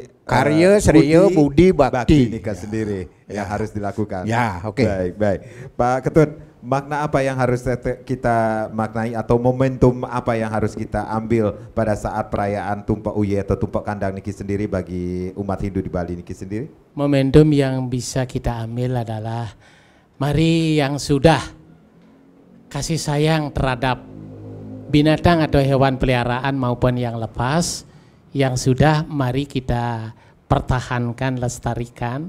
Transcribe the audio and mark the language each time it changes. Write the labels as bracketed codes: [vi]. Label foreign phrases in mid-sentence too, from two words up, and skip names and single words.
[id] Karya, Sreya, Budi, Bakti. Nikah sendiri yang harus dilakukan. Ya, oke. Baik. Pak Ketut, makna apa yang harus kita maknai atau momentum apa yang harus kita ambil pada saat perayaan Tumpak Uye atau Tumpak Kandang niki sendiri bagi umat Hindu di Bali niki sendiri? Momentum yang bisa kita ambil adalah mari yang sudah kasih sayang terhadap binatang atau hewan peliharaan maupun yang lepas, yang sudah mari kita pertahankan, lestarikan.